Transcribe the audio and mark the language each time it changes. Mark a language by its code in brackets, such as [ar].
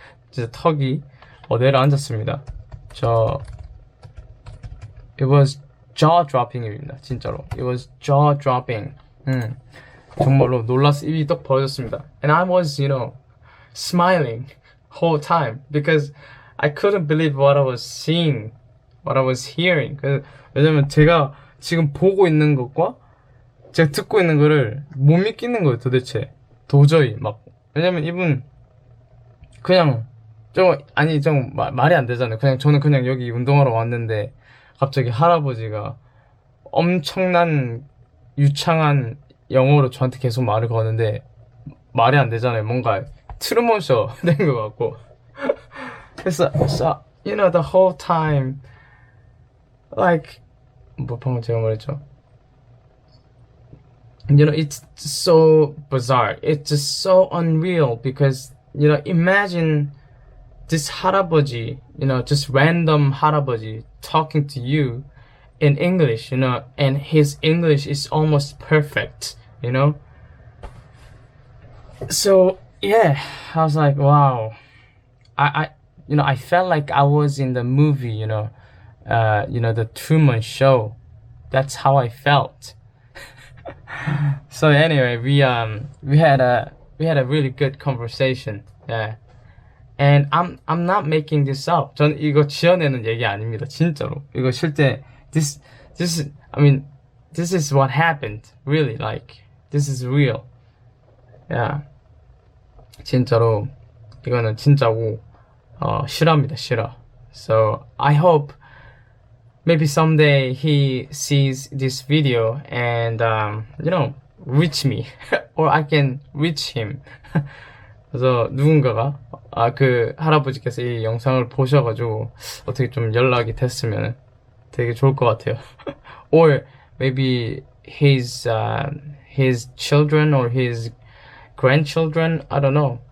[ko] 진짜 턱이 내려앉았습니다. [en] it was jaw dropping입니다. [ko] 진짜로. [en] It was jaw dropping. [ko] 정말로 놀라서 입이 떡 벌어졌습니다. [en] And I was, smiling whole time because I couldn't believe what I was seeing, what I was hearing. [ko] 왜냐면 제가 지금 보고 있는 것과 제가 듣고 있는 거를 못 믿겠는 거예요, 도대체. 도저히 왜냐면 이분 그냥 좀 말이 안 되잖아요. 저는 그냥 여기 운동하러 왔는데 갑자기 할아버지가 엄청난 유창한 영어로 저한테 계속 말을 거는데 말이 안 되잖아요. 뭔가 트루먼 쇼 된 것 같고. 그래서 [en] you know the whole time like [ko] 뭐 방금 제가 말했죠. [en] You know, it's so bizarre. It's just so unreal because, you know, imagine this 할아버지, you know, just random 할아버지 talking to you in English, you know, and his English is almost perfect, you know? So, yeah, I was like, wow. You know, I felt like I was in the movie, you know, the Truman Show. That's how I felt. So anyway, we had a really good conversation. Yeah. And I'm not making this up. [ko] 전 이거 지어내는 얘기 아닙니다. 진짜로. 이거 실제 [en] I mean, this is what happened. Really, like this is real. Yeah. [ko] 진짜로 이거는 진짜고 실화입니다. 실화. [en] So I hope maybe someday he sees this video and you know, reach me or I can reach him. [ko] 그래서 누군가가 그 할아버지께서 이 영상을 보셔가지고 어떻게 좀 연락이 됐으면 되게 좋을 것 같아요. [en] Or maybe his children or his grandchildren, I don't know.